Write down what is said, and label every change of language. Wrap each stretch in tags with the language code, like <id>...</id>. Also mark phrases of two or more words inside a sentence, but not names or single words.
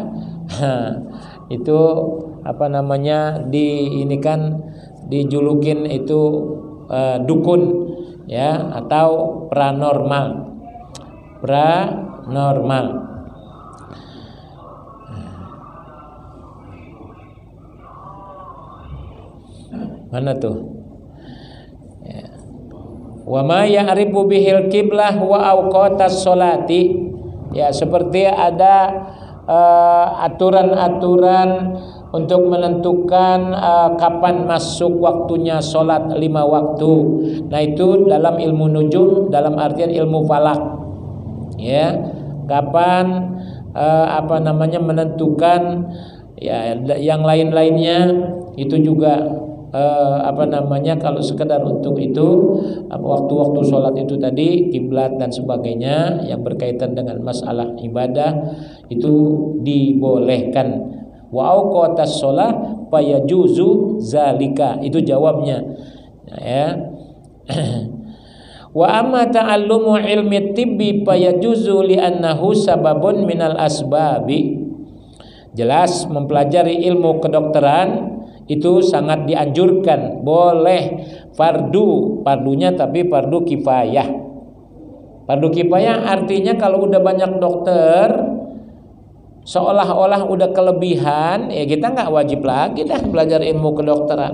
<id>Itu dijulukin itu dukun, ya, atau paranormal. Mana tuh? Ya.</id> <ar>وما يعرف به القبلة وأوقات الصلاة.</ar> <id>Ya, seperti ada aturan-aturan untuk menentukan kapan masuk waktunya sholat 5 waktu. Nah, itu dalam ilmu nujum, dalam artian ilmu falak, ya, kapan menentukan, ya, yang lain-lainnya itu juga kalau sekedar untuk itu waktu-waktu sholat itu tadi, kiblat dan sebagainya yang berkaitan dengan masalah ibadah itu dibolehkan.</id> <ar>وأوقات الصلاة فيجوز ذلك,</ar> <id>itu jawabnya, ya.</id> <ar>وأما تعلم علم الطب فيجوز لأنه سبب من الأسباب.</ar> <id>Jelas mempelajari ilmu kedokteran itu sangat dianjurkan, boleh, fardunya tapi fardu kifayah. Fardu kifayah artinya kalau udah banyak dokter seolah-olah udah kelebihan, ya kita nggak wajib lagi dah belajar ilmu kedokteran.</id>